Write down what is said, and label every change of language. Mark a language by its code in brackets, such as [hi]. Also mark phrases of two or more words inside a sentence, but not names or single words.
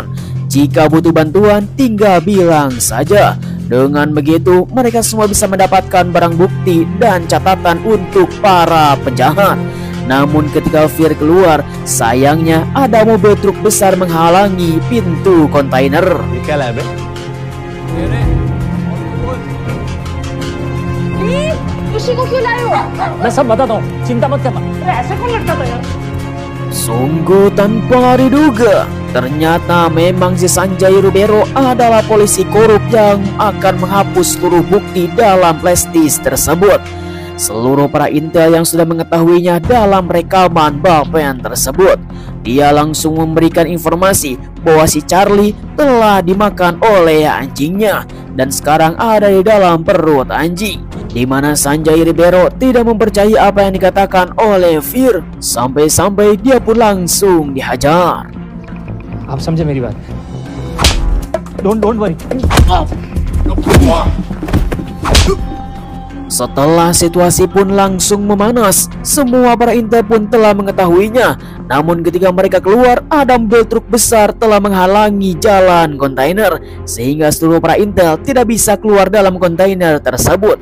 [id] Jika butuh bantuan, tinggal bilang saja. Dengan begitu, mereka semua bisa mendapatkan barang bukti dan catatan untuk para penjahat. Namun ketika Fir keluar, sayangnya ada mobil truk besar menghalangi pintu kontainer. [hi] उसी को क्यों लाए हो? मैं सब बताता हूँ, चिंता मत करना। ऐसे कौन लगता था यार? [id] Sungguh tanpa diduga, ternyata memang si Sanjay Ribeiro adalah polisi korup yang akan menghapus seluruh bukti dalam flashdisk tersebut. Seluruh para intel yang sudah mengetahuinya dalam rekaman ballpen tersebut, dia langsung memberikan informasi bahwa si Charlie telah dimakan oleh anjingnya dan sekarang ada di dalam perut anjing. Di mana Sanjay Ribeiro tidak mempercayai apa yang dikatakan oleh Fir, sampai-sampai dia pun langsung dihajar. [hi] आप समझे मेरी बात? [en] Don't worry. [id] Setelah situasi pun langsung memanas, semua para intel pun telah mengetahuinya. Namun ketika mereka keluar, ada mobil truk besar telah menghalangi jalan kontainer, sehingga seluruh para intel tidak bisa keluar dalam kontainer tersebut.